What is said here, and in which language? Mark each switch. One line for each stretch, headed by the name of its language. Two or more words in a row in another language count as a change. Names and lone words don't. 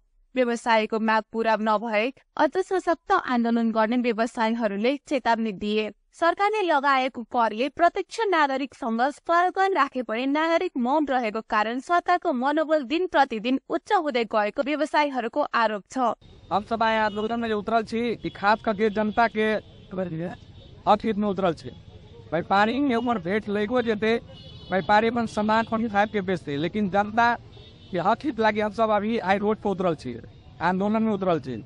Nepali: व्यवसायको माग पूरा नभए अझ सशक्त आन्दोलन गर्ने व्यवसायीहरूले चेतावनी दिए। सरकारले लगाएको करले प्रत्यक्ष नागरिकसँग सरगन राखे पनि नागरिक मौन रहेको कारण सरकारको मनोबल दिन प्रतिदिन उच्च हुँदै गएको व्यवसायीहरूको आरोप छ।
Maithili: हम सब आए आंदोलन में उतरल छी, खास करके जनता के हित में उतरल छी। व्यापारी के ऊपर भेंट लेगो जेते व्यापारी अपन सामान खरीद खाए के बेचते, लेकिन जनता के हित लगे हम सब अभी आई रोड पे उतरल छी, आंदोलन में उतरल छी।